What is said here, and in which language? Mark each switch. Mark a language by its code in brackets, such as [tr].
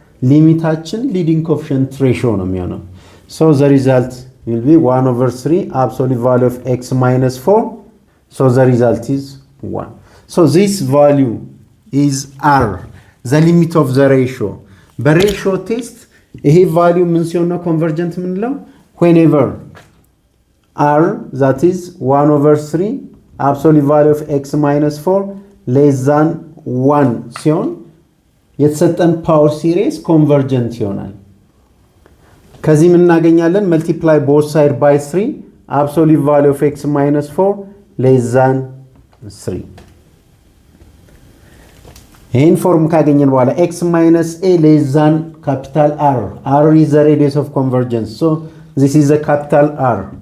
[am] ሊሚታችን ሊዲንግ ኮኤፊሺየንት ሬሽዮ ነው የሚሆነው [en] so the result will be 1 over 3 absolute value of x minus 4 so the result is 1 so this value is r the limit of the ratio [am] በሬሽዮ ቴስት ይሄ ቫልዩ ምን ሲሆን ነው ኮንቨርጀንት የምንለው [en] whenever r that is 1 over 3 absolute value of x minus 4 less than 1 [am] ሲሆን የተሰጠን ፓወር ሲሪስ ኮንቨርጀንት ይሆናል። ከዚህ ምን እናገኛለን? [en] multiply both side by 3 absolute value of x minus 4 less than 3 [am] ይህን ፎርም ካገኘን በኋላ [en] x minus a less than capital R. R is the radius of convergence. So this is the capital R.